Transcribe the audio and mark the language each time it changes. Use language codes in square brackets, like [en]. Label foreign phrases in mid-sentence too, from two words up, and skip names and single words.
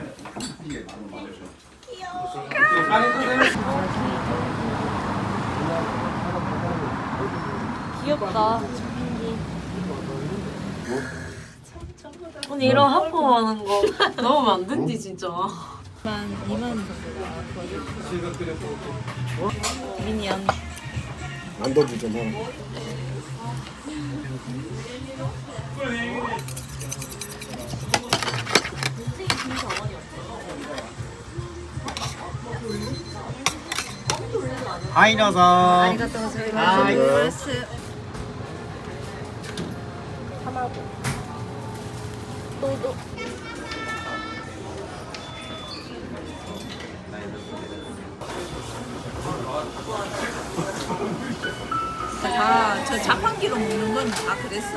[ko] 귀엽다. 언니 이런 하품하는 거 넣으면 안 된디 진짜. 2만 미니언. 안 던지잖아. [ja] はいどうぞ。ありがとうございます。 [ko] 다 저 자판기로 먹는 건 다 그랬어.